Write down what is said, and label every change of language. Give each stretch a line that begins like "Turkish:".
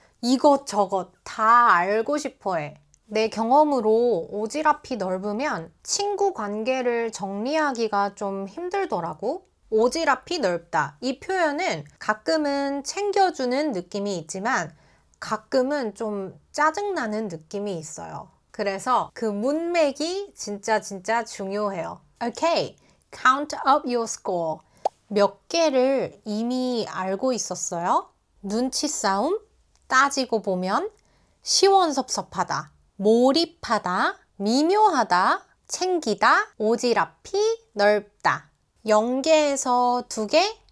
Korean: 이것저것 다 알고 싶어 해. 내 경험으로 오지랖이 넓으면 친구 관계를 정리하기가 좀 힘들더라고. 오지랖이 넓다. 이 표현은 가끔은 챙겨주는 느낌이 있지만 가끔은 좀 짜증나는 느낌이 있어요. 그래서 그 문맥이 진짜 중요해요.
English: Okay, count up your score.
Korean: 몇 개를 이미 알고 있었어요? 눈치 싸움? 따지고 보면 시원섭섭하다, 몰입하다, 미묘하다, 챙기다, 오지랖이 넓다. 0개에서 2개?